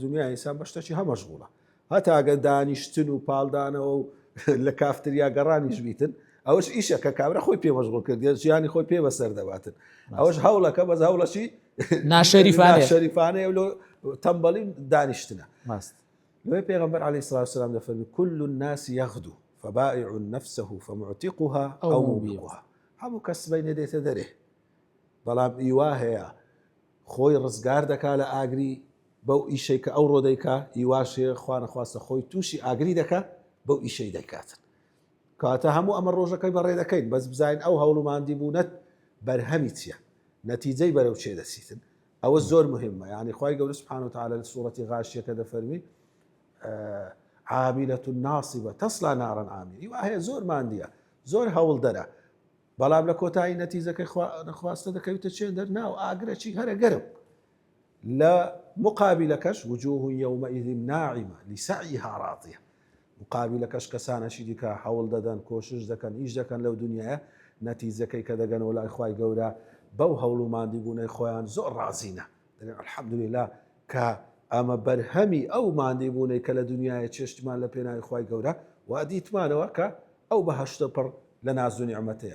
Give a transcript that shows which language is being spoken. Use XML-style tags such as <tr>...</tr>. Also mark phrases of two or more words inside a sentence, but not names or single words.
<ckb>دنیای ئینسان بە شتێکی هەمەشغوڵە هەتا ئەگەر دانیشتن و پاڵدانەوە و لە کافتریا گەڕانیش بیتن ئەوەش ئیشەکە کابرا خۆی پێمەشغوڵ کرد ژیانی خۆی پێ بەسەر دەباتن ئەوەش هەوڵەکە بەس هەوڵەشی ناشەریفانەیە لۆ تەمبەڵی دانیشتنە لۆی پێغەمبەر</ckb> <ar>عەلەیهی سڵاتو وسەلام</ar> <ckb>دەفەرمی</ckb> <ar>كل الناس يغدو فبائع نفسه فمعتقها أو موبقها</ar> <ckb>هەموو کەس بەینە دێتە دەرێ بەڵام ئیوا هەیە خۆی ڕزگار دەکا لە ئاگری بەو ئیشەی کە ئەو ڕۆدەیکا هیواشێ خوا نەخواستە خۆی تووشی ئاگری دەکات بەو ئیشەی دەکاتن کاتە هەموو ئەمە ڕۆژەکەی بەڕێ دەکەین بەس بزانین ئەو هەوڵماندی بوونەت بەرهەمی چییە نەتیجەی بەرەو چێ دەسیتن ئەوە زۆر مهمە یعنی خوای گەورە</ckb> <ar>سبحانه وتعالى</ar> <ckb>لە سوورەتی غاشیەکە دەفەرمی</ckb> <ar>عاملة ناصبة تصلى نارا عامية وهي</ar> <ckb>زۆر ماندیە زۆر هەوڵ دەرە بەڵام لە کۆتایی نەتیجەکەی نەخواستە دەکەوتە چێن دەرناو ئاگرەی هەرە گەرم لە مقابلەکەش وجوه</ckb> <ar>يومئذ ناعمة لسعيها راضية</ar> <ckb>مقابلەکەش کەسانەشی دیکە هەوڵ دەدەن کۆشش دەکەن ئیش دەکەن لەو دنیاە نەتیجەکەی کە دەگەنەوە لای خوای گەورە بەو هەوڵ و ماندی بوونەی خۆیان زۆر ڕازینە الحەمدولله کە ئەمە بەرهەمی ئەو ماندی بوونەی کە لە دنیاە چێشتمان لە پێناوی خوای گەورە و دیتمانەوە کە ئەو بەهەشتە پڕ لە ناز و نیعمەتەیە</ckb>